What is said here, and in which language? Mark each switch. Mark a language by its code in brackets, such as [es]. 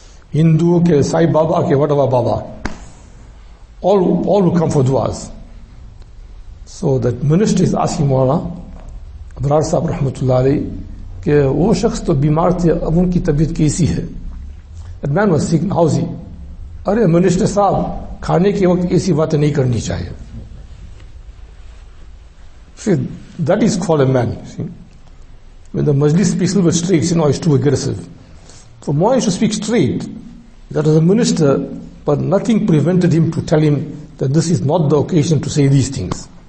[en] Hindu ke, Sai Baba ke, whatever Baba. All will come for duas. So that minister is asking Mawlana Abrar Sahib Rahmatullahi alayhi, [hi] ke wo shakhs to bimar the, ab unki tabiyat kaisi hai? [en] That man was sick, how's he? [hi] Arey minister sahab, खाने के वक्त ऐसी बातें नहीं करनी चाहिए. [en] See, that is called a man. See? When the majlis speaks a little bit straight, it's too aggressive. For more, he should speak straight. That was a minister, but nothing prevented him to tell him that this is not the occasion to say these things.